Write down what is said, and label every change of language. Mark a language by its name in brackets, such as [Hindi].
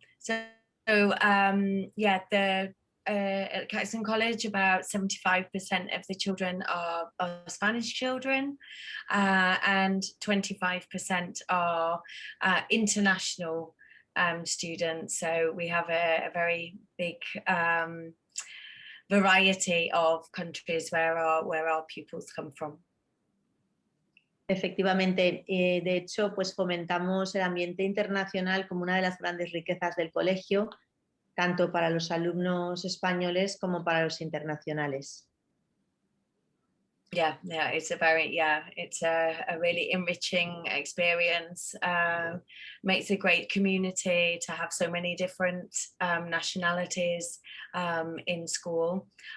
[English] So the at Caxton College, about 75% of the children are Spanish children, and 25% are international students. So we have a very big variety of countries where our pupils come from. [Spanish] Efectivamente, de hecho, pues fomentamos el ambiente internacional como una de las grandes riquezas del colegio, tanto para los alumnos españoles como para los internacionales. [English] It's a really enriching experience. Makes a great community to have so many different nationalities in school.